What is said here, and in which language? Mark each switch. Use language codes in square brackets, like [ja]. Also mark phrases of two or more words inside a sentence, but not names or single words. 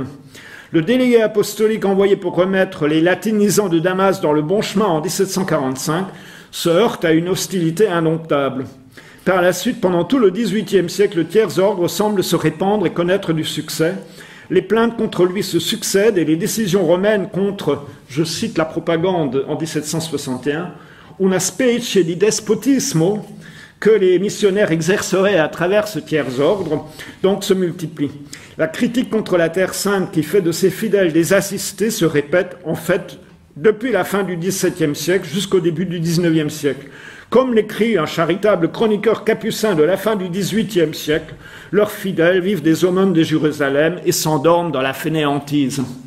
[fr] Le délégué apostolique envoyé pour remettre les latinisants de Damas dans le bon chemin en 1745 se heurte à une hostilité indomptable. Par la suite, pendant tout le XVIIIe siècle, le tiers-ordre semble se répandre et connaître du succès. Les plaintes contre lui se succèdent et les décisions romaines contre, je cite la propagande en 1761, [it] una specie di despotismo [fr] que les missionnaires exerceraient à travers ce tiers-ordre, donc se multiplient. La critique contre la Terre Sainte qui fait de ses fidèles des assistés se répète en fait depuis la fin du XVIIe siècle jusqu'au début du XIXe siècle. Comme l'écrit un charitable chroniqueur capucin de la fin du XVIIIe siècle, leurs fidèles vivent des aumônes de Jérusalem et s'endorment dans la fainéantise.